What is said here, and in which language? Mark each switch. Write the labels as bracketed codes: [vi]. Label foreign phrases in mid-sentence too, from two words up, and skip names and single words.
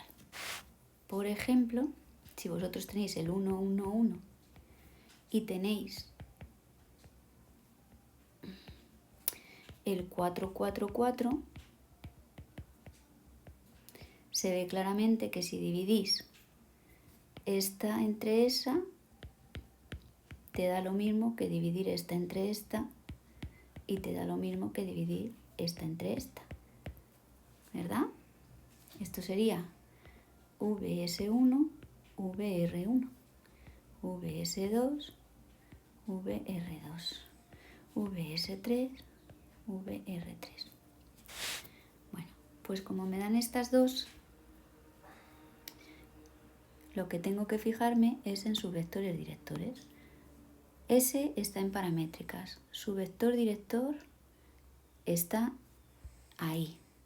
[es] Por ejemplo, si vosotros tenéis el 1, 1, 1 y tenéis el 4, 4, 4, se ve claramente que si dividís esta entre esa, te da lo mismo que dividir esta entre esta y te da lo mismo que dividir esta entre esta, ¿verdad? Esto sería vs1, vr1, vs2, vr2, vs3, vr3. Bueno, pues como me dan estas dos, lo que tengo que fijarme es en sus vectores directores. S está en paramétricas, su vector director está ahí.